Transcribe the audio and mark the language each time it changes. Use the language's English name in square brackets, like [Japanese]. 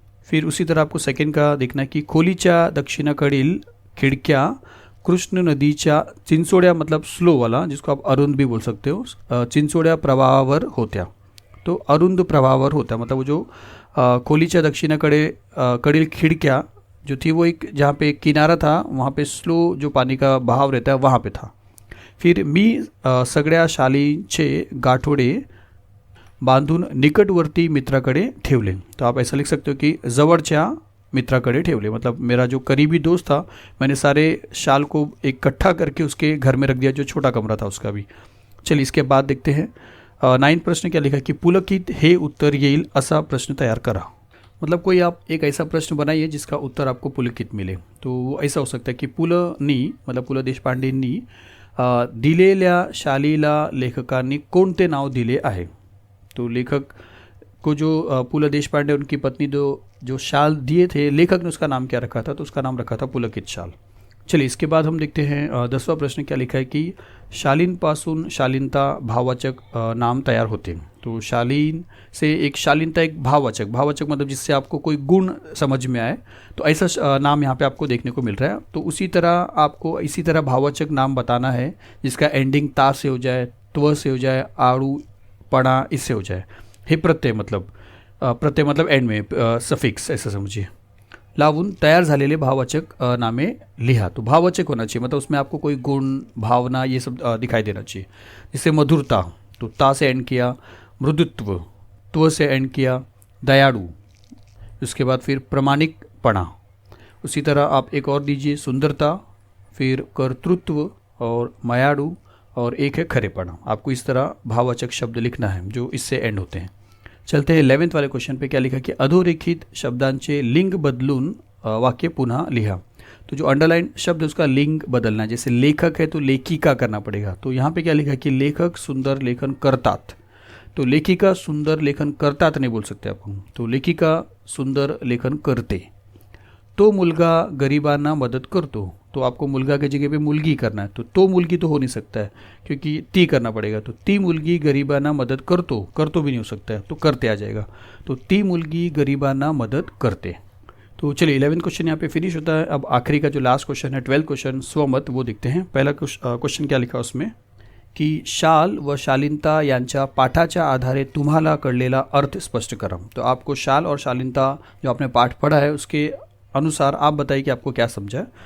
[Hindi] फिर उसी तरह आपको सेकंड का देखना है कि [Marathi] खोलीच्या दक्षिणेकडील खिडक्या कृष्ण नदीच्या चिंचोड्या [Hindi] मतलब स्लो वाला, जिसको आप अरुंद भी बोल सकते हो, [Marathi] चिंचोड्या प्रवाहावर होत्या। [Hindi] तो [Marathi] अरुंद प्रवाहावर होता [Hindi] मतलब वो जो [Marathi] खोलीच्या दक्षिणेकडे कडील [Hindi] खिड़कियाँ जो थी वो एक जहाँ पे किनारा था वहाँ पे स्लो जो पानी का बहाव रहता है वहाँ पे था। [Marathi] फिर मी सगळ्या शालींचे गाठोडे बांधून निकटवर्ती मित्राकडे ठेवले। [Hindi] तो आप ऐसा लिख सकते हो कि [Marathi] जवळच्या मित्राकडे ठेवले, [Hindi] मतलब मेरा जो करीबी दोस्त था मैंने सारे शाल को इकट्ठा करके उसके घर में रख दिया, जो छोटा कमरा था उसका भी। चलिए इसके बाद देखते हैं 9 प्रश्न क्या लिखा कि [Marathi] पुलकित हे उत्तर येईल असा प्रश्न तैयार करा। [Hindi] मतलब कोई आप एक ऐसा प्रश्न बनाइए जिसका उत्तर आपको पुलकित मिले। तो वो ऐसा हो सकता है कि पुलनी मतलब [Marathi] पु ल देशपांडेंनी दिलेल्या शालीला लेखकांनी कोणते नाव दिले आहे। [Hindi] तो लेखक को जो पु ल देशपांडे उनकी पत्नी जो शाल दिए थे, लेखक ने उसका नाम क्या रखा था, तो उसका नाम रखा था पुलकित शाल। चलिए इसके बाद हम देखते हैं 10वां प्रश्न क्या लिखा है कि [Marathi] शालीनपासून [Hindi] शालीनता भाववाचक नाम तैयार होते हैं। तो शालीन से एक शालीनता एक भाववाचक मतलब जिससे आपको कोई गुण समझ में आए, तो ऐसा नाम यहाँ पे आपको देखने को मिल रहा है। तो उसी तरह आपको इसी तरह भाववाचक नाम बताना है जिसका एंडिंग ता से हो जाए, त्व से हो जाए, आड़ू पड़ा इससे हो जाए। [Marathi] हे प्रत्यय [Hindi] मतलब एंड में सफिक्स ऐसा समझिए। [Marathi] लावून तैयार झालेले भाववाचक नामे लिहा। [Hindi] तो भाववाचक होना चाहिए, मतलब उसमें आपको कोई गुण भावना ये सब दिखाई देना चाहिए। जैसे मधुरता, तो ता से एंड किया, मृदुत्व त्व से एंड किया, दयालु, उसके बाद फिर प्रामाणिकपना। उसी तरह आप एक और दीजिए सुंदरता, फिर कर्तृत्व और मायाड़ू, और एक है खरेपना। आपको इस तरह भाववाचक शब्द लिखना है जो इससे एंड होते हैं। चलते हैं 11वें वाले क्वेश्चन पे। क्या लिखा कि [Marathi] अधोरेखित शब्दांचे लिंग बदलून वाक्य पुन्हा लिहा। [Hindi] तो जो अंडरलाइन शब्द है उसका लिंग बदलना है। जैसे लेखक है तो लेखिका करना पड़ेगा। तो यहाँ पे क्या लिखा कि [Marathi] लेखक सुंदर लेखन करतात, [Hindi] तो [Marathi] लेखिका सुंदर लेखन करतात [Hindi] नहीं बोल सकते [Marathi] आपण, [Hindi] तो [Marathi] लेखिका सुंदर लेखन करते। [Hindi] तो [Marathi] मुलगा गरिबांना मदत करतो, [Hindi] तो आपको मुलगा की जगह पे मुलगी करना है। तो मुलगी तो हो नहीं सकता है क्योंकि ती करना पड़ेगा। तो [Marathi] ती मुलगी गरिबांना मदत करतो [Hindi] भी नहीं हो सकता है, तो करते आ जाएगा। [Marathi] तो ती मुलगी गरिबांना मदत करते। [Hindi] तो चलिए 11 क्वेश्चन यहाँ पे फिनिश होता है। अब आखिरी का जो लास्ट क्वेश्चन है 12 क्वेश्चन स्वमत, वो देखते हैं। पहला क्वेश्चन क्या लिखा उसमें कि [Marathi] शाल व शालीनता यांच्या पाठाच्या आधारे तुम्हाला कळलेला अर्थ स्पष्ट करा। [Hindi] तो आपको शाल और शालीनता जो आपने पाठ पढ़ा है उसके अनुसार आप बताइए कि आपको क्या समझा है।